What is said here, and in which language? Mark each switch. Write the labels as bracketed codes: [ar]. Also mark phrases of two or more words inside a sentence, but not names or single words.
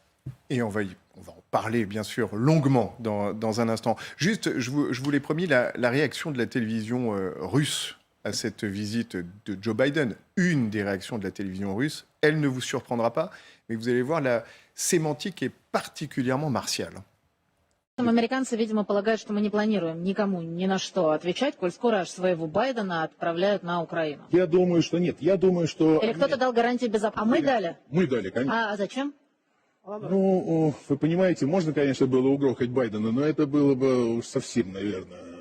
[fr] Et on va en parler, bien sûr, longuement dans un instant. Juste, je vous l'ai promis, la réaction de la télévision russe à cette visite de Joe Biden, une des réactions de la télévision russe, elle ne vous surprendra pas, mais vous allez voir, la sémantique est particulièrement martiale. [ru] Американцы, видимо, полагают, что мы не планируем никому ни на что отвечать, коль скоро аж своего Байдена отправляют на Украину. Я думаю, что нет. Я думаю, что... Или кто-то дал гарантии безопасности. А мы дали? Мы дали, конечно. А зачем? Ну, вы понимаете, можно, конечно, было угрохать Байдена, но это было бы уж совсем, наверное...